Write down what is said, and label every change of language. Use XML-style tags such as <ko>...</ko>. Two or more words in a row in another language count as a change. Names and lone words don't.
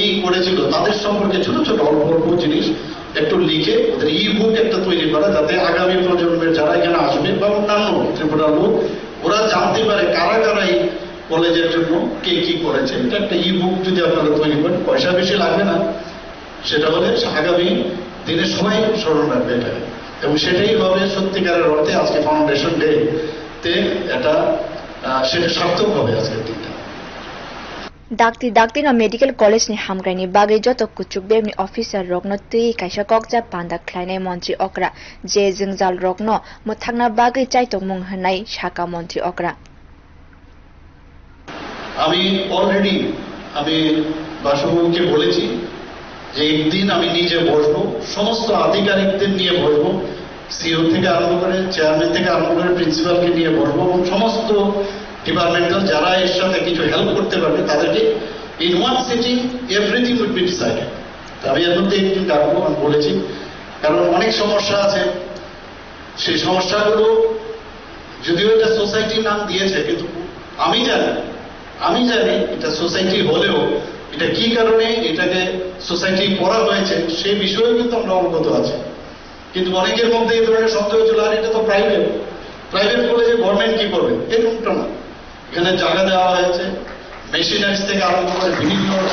<bn>করেছিল তাদের সম্পর্কে ছোট ছোট অল্প অল্প জিনিস একটু লিখে ওদের ই বুক একটা তৈরি করা যাতে আগামী প্রজন্মের যারা এখানে আসবে বা অন্যান্য ত্রিপুরার লোক ওরা জানতে পারে কারা কারা এই কলেজের জন্য কে কি করেছে এটা একটা ই বুক যদি আপনারা তৈরি করেন পয়সা বেশি লাগবে না সেটা হলে আগামী দিনে সবাই স্মরণ রাখবে এটাকে এবং সেটাই হবে সত্যিকারের অর্থে আজকে</bn> <en>foundation day</en> <bn>তে এটা সেটা সার্থক হবে আজকের দিনটা</bn> <trp>Dakti na medical college ni hamkrai ni bagai joto kuchukbe ni officer rokno tei kaisa kokja panda khlainai montri okra je jingjal rokno muthakna bagai chaitongmung hanai saka montri okra</trp> <bn>আমি অলরেডি আমি বাসুকে বলেছি যে একদিন আমি নিজে বসবো সমস্ত আধিকারিকদের নিয়ে বসবো সিও থেকে আরম্ভ করে চেয়ারম্যান থেকে আরম্ভ করে প্রিন্সিপালকে নিয়ে বসবো এবং সমস্ত ডিপার্টমেন্টাল যারা এর সাথে কিছু হেল্প করতে পারবে তাদেরকে</bn> <en>in one sitting everything will be decided</en> <bn>আমি এর মধ্যে একদিন ডাকবো আমি বলেছি কারণ অনেক সমস্যা আছে সেই সমস্যাগুলো যদিও এটা সোসাইটির নাম দিয়েছে কিন্তু আমি জানি এটা সোসাইটি হলেও এটা কি কারণে এটাকে সোসাইটি করা হয়েছে সেই বিষয়েও কিন্তু আমরা অবগত আছি কিন্তু অনেকের মধ্যে এই ধরনের সন্দেহ ছিল আর এটা তো</bn> <en>private college government</en> <bn>কি করবে এরকমটা না এখানে জায়গা দেওয়া হয়েছে মেশিনারিজ থেকে আরম্ভ করে বিভিন্ন</bn>